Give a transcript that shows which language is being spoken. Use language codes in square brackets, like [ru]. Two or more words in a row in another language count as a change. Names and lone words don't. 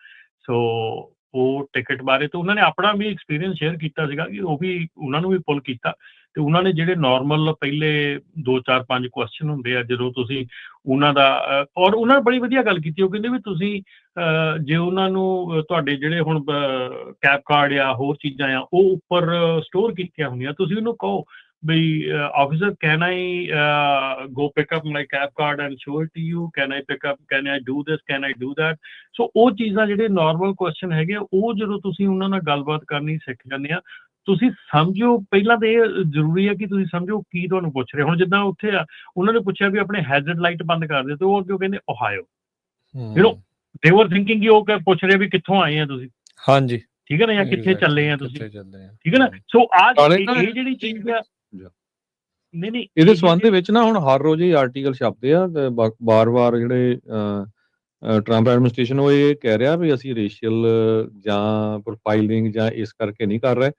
[pa] ਸੋ ਉਹ ਟਿਕਟ ਬਾਰੇ ਤਾਂ ਉਹਨਾਂ ਨੇ ਆਪਣਾ ਵੀ ਐਕਸਪੀਰੀਅੰਸ ਸ਼ੇਅਰ ਕੀਤਾ ਸੀਗਾ ਕਿ ਉਹ ਵੀ ਉਹਨਾਂ ਨੂੰ ਵੀ ਪੁੱਲ ਕੀਤਾ, ਤੇ ਉਹਨਾਂ ਨੇ ਜਿਹੜੇ ਨਾਰਮਲ ਪਹਿਲੇ 2-4-5 ਕੁਐਸਚਨ ਹੁੰਦੇ ਆ ਜਦੋਂ ਤੁਸੀਂ ਉਹਨਾਂ ਦਾ ਔਰ ਉਹਨਾਂ ਨੇ ਬੜੀ ਵਧੀਆ ਗੱਲ ਕੀਤੀ। ਉਹ ਕਹਿੰਦੇ ਵੀ ਤੁਸੀਂ ਜੇ ਉਹਨਾਂ ਨੂੰ ਤੁਹਾਡੇ ਜਿਹੜੇ ਹੁਣ [en] cab card [pa] ਆ ਹੋਰ ਚੀਜ਼ਾਂ ਆ ਉਹ ਉੱਪਰ ਸਟੋਰ ਕੀਤੀਆਂ ਹੁੰਦੀਆਂ, ਤੁਸੀਂ ਉਹਨੂੰ ਕਹੋ ਬਈ [en] officer can I go pick up my cab card and show it to you, can I do this, can I do that। [pa] ਸੋ ਉਹ ਚੀਜ਼ਾਂ ਜਿਹੜੇ [en] normal question [pa] ਹੈਗੇ ਉਹ ਜਦੋਂ ਤੁਸੀਂ ਉਹਨਾਂ ਨਾਲ ਗੱਲਬਾਤ ਕਰਨੀ ਸਿੱਖ ਜਾਂਦੇ ਆ, ਤੁਸੀਂ ਸਮਝੋ ਪਹਿਲਾਂ ਤਾਂ ਇਹ ਜ਼ਰੂਰੀ ਹੈ ਕਿ ਤੁਸੀਂ ਸਮਝੋ ਕੀ ਤੁਹਾਨੂੰ ਪੁੱਛ ਰਹੇ। ਹੁਣ ਜਿੱਦਾਂ ਉੱਥੇ ਆ ਉਹਨਾਂ ਨੇ ਪੁੱਛਿਆ ਵੀ ਆਪਣੇ [en] hazard light [pa] ਬੰਦ ਕਰ ਦਿਓ, ਤੇ ਉਹ ਅੱਗੇ ਕਹਿੰਦੇ ਓਹਾਇਓ, [en] they were thinking [pa] ਕਿ ਉਹ ਪੁੱਛ ਰਹੇ ਵੀ ਕਿੱਥੋਂ ਆਏ ਆ ਤੁਸੀਂ, ਹਾਂਜੀ ਠੀਕ ਹੈ ਨਾ, ਜਾਂ ਕਿੱਥੇ ਚੱਲੇ ਆ ਤੁਸੀਂ, ਠੀਕ ਹੈ ਨਾ। ਸੋ ਇਹ ਜਿਹੜੀ ਚੀਜ਼ ਆ ਨਹੀਂ ਇਹਦੇ ਸੰਬੰਧ ਦੇ ਵਿੱਚ ਨਾ ਹੁਣ ਹਰ ਰੋਜ਼ ਹੀ ਆਰਟੀਕਲ ਛਪਦੇ ਆ, ਬਾਰ-ਬਾਰ ਜਿਹੜੇ ਟਰੰਪ ਐਡਮਿਨਿਸਟ੍ਰੇਸ਼ਨ ਉਹ ਇਹ ਕਹਿ ਰਿਹਾ ਵੀ ਅਸੀਂ ਰੇਸ਼ੀਅਲ ਜਾਂ ਪ੍ਰੋਫਾਈਲਿੰਗ ਜਾਂ ਇਸ ਕਰਕੇ ਨਹੀਂ ਕਰ ਰਹੇ।